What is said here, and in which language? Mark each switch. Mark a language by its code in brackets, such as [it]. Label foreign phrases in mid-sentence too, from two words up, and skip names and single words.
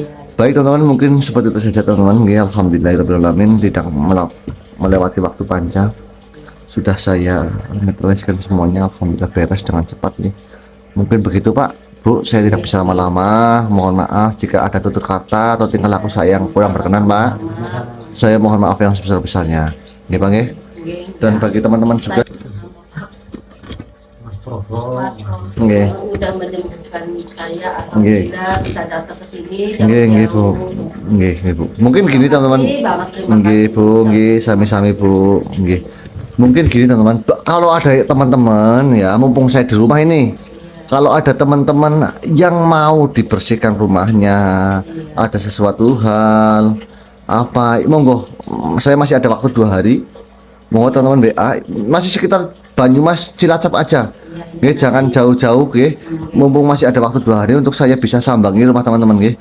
[id] Baik teman-teman, mungkin seperti itu saja teman-teman. Nggih, alhamdulillahirobbilalamin, tidak melewati waktu panjang. Sudah saya meneruskan semuanya, alhamdulillah beres dengan cepat nih. Mungkin begitu Pak. Bu, saya tidak bisa lama-lama. Mohon maaf jika ada tutur kata atau tingkah laku saya yang kurang berkenan, Pak. Saya mohon maaf yang sebesar-besarnya. [jv] Nggih, Bang, nggih. [id] Dan bagi teman-teman juga Mas Probo. Nggih. Udah menyembuhkan saya, Nggih. alhamdulillah bisa datang ke sini. [jv] Nggih, Bu. Nggih, Bu. [id] Mungkin gini teman-teman. [jv] Nggih, Bu, nggih, sami-sami Bu. [id] Nggih. Mungkin gini teman-teman, kalau ada teman-teman ya, mumpung saya di rumah ini, kalau ada teman-teman yang mau dibersihkan rumahnya, ada sesuatu hal apa, monggo, saya masih ada waktu 2 hari, monggo teman-teman BA, masih sekitar Banyumas Cilacap aja, nggih, jangan jauh-jauh, nggih, mumpung masih ada waktu 2 hari untuk saya bisa sambangi rumah teman-teman, nggih.